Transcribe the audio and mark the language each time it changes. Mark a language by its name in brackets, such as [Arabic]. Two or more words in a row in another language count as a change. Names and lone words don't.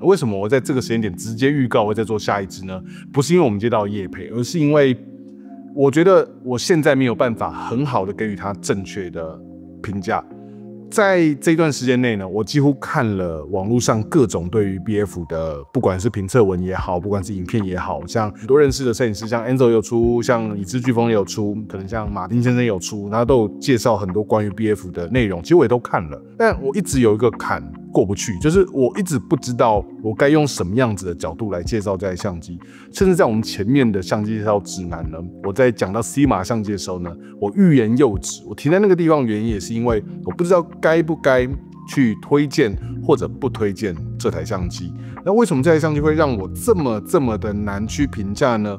[Chinese] 為什麼我在這個時間點直接預告我會再做下一支呢？不是因為我們接到業配，而是因為我覺得我現在沒有辦法很好的給予它正確的評價。在這段時間內呢，我幾乎看了網絡上各種對於 BF 的，不管是評測文也好，不管是影片也好，像很多認識的攝影師，像 Enzo 有出，像已知颶風也有出，可能像馬丁先生有出，他都有介紹很多關於 BF 的內容，其實我也都看了，但我一直有一個坎過不去，就是我一直不知道我該用什麼樣子的角度來介紹這台相機，甚至在我們前面的相機介紹指南呢，我在講到 Sigma 相機的時候呢，我欲言又止，我停在那個地方原因也是因為我不知道該不該去推薦或者不推薦這台相機。那為什麼這台相機會讓我這麼的難去評價呢？